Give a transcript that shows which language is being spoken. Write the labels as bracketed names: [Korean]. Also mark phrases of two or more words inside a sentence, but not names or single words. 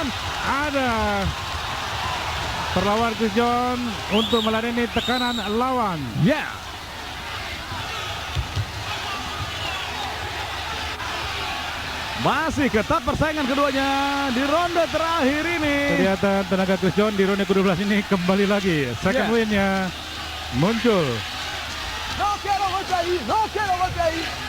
[Indonesian] Ada perlawan Chris John untuk meladeni tekanan lawan. Ya. Masih ketat persaingan keduanya di ronde terakhir ini. Kelihatan tenaga Chris John di ronde ke-12 ini kembali lagi. Second Yeah. win-nya muncul. [Spanish] No quiero golpe ahí.